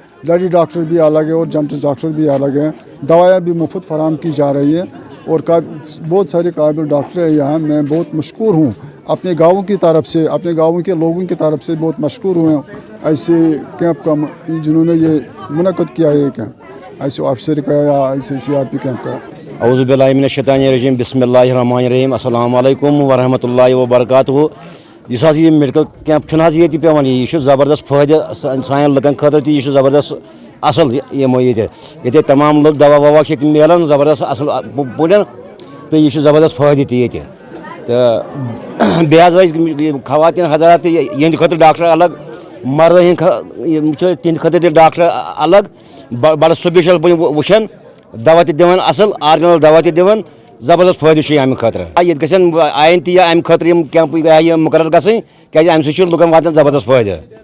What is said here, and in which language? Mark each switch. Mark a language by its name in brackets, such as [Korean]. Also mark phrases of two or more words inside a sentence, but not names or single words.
[English] lady doctor [Hindi] भी अलग है और [English] gents doctor [Hindi] भी अलग हैं। दवाएँ भी मुफ्त फराहम की जा रही हैं और बहुत सारे काबिल डॉक्टर हैं यहाँ। मैं बहुत मशकूर हूँ अपने गाँव की तरफ से, अपने गाँव के लोगों की तरफ से बहुत मशकूर हूँ ऐसे कैंप का जिन्होंने ये मुनक़्क़द किया है कैंप, ऐसे ऑफिसर का या ऐसे CRP कैंप का। [Arabic] أعوذ بالله من الشيطان الرجيم بسم الله الرحمن الرحيم السلام عليكم ورحمة الله وبركاته. [Kashmiri] ये [English] medical camp [Kashmiri] ये पेवान यह ज़बरदस्त फ़ायदे सान लुकन खतर यह ज़बरदस्त असल ये तमाम लोग दवा ववा मिलान ज़बरदस्त असल पे तो यह ज़बरदस्त फ़ायदे तो खवातीन हजरात यह खतर डॉक्टर अलग, मर्द तिंद खतर डॉक्टर अलग, बड़ा स्पेशल वुचान दवा दिवान असल ऑर्जिनल दवा दिवान ज़बरदस्त फ़ायदे अमे खतर। ये गन आइन या अमे खतर कैंप मुकर्रर गसन क्या अमे लुकन वातान ज़बरदस्त फ़ायदे।